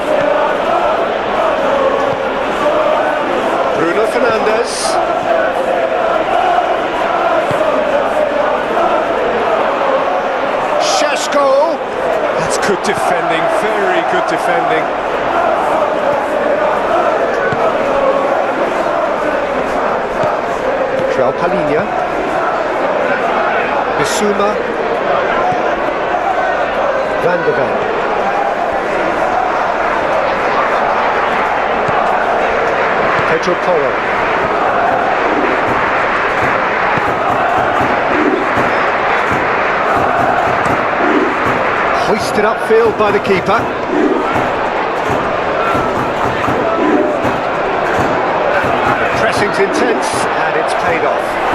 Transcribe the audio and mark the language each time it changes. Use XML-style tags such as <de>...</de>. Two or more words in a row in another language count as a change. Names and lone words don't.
<en>Bruno Fernandes. Šeško. That's good defending, very good defending. João Palhinha. Bissouma. Van de Ven. Pedro Porro. Hoisted upfield by the keeper. The pressing's intense and it's paid off.</en>